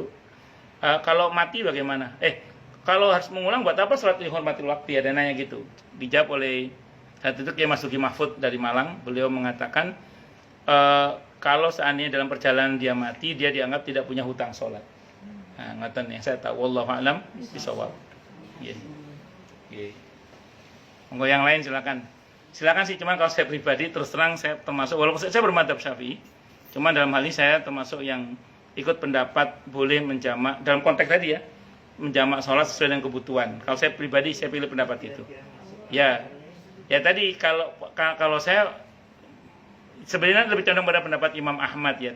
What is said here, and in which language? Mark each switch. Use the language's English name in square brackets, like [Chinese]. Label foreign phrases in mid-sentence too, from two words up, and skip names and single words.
[Indonesian] Kalau mati bagaimana? Kalau harus mengulang buat apa sholat dihormatil waktu? Ada nanya gitu. Dijawab oleh saat itu Kiai Mas Duki Mahfud dari Malang. Beliau mengatakan kalau seandainya dalam perjalanan dia mati, dia dianggap tidak punya hutang sholat. Nah, ngoten yang saya tahu, [Arabic] والله أعلم بالصواب. Nggih. [Javanese] Nggih. [Indonesian] Monggo yang lain silakan. Silakan sih, cuman kalau saya pribadi terus terang saya termasuk, walaupun saya bermadzhab Syafi'i, cuman dalam hal ini saya termasuk yang ikut pendapat boleh menjamak dalam konteks tadi ya, menjamak sholat sesuai dengan kebutuhan. Kalau saya pribadi saya pilih pendapat itu. Ya tadi kalau saya sebenarnya lebih condong pada pendapat Imam Ahmad ya.